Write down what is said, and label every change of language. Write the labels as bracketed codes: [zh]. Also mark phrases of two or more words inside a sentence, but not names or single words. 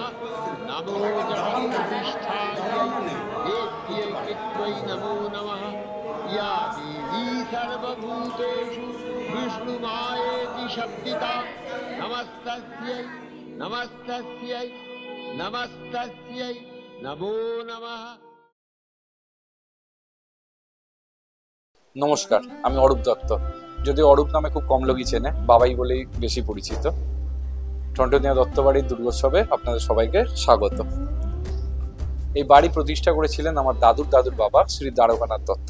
[sa] नमो जगन्निष्ठायै देव्यै पित्रै नमो नमः। या देवी सर्वभूतेषु विष्णुमायेति शब्दिता नमस्तस्यै नमस्तस्यै नमस्तस्यै नमो नमः। [bn] নমস্কার, আমি অরূপ দত্ত। যদিও অরূপ নামে খুব কম লোকই চেনে, বাবাই বলেই বেশি পরিচিত। টন্টনিয়া দত্ত বাড়ির দুর্গোৎসবে আপনাদের সবাইকে স্বাগত। এই বাড়ি প্রতিষ্ঠা করেছিলেন আমার দাদুর দাদুর বাবা শ্রী দ্বারকানাথ দত্ত।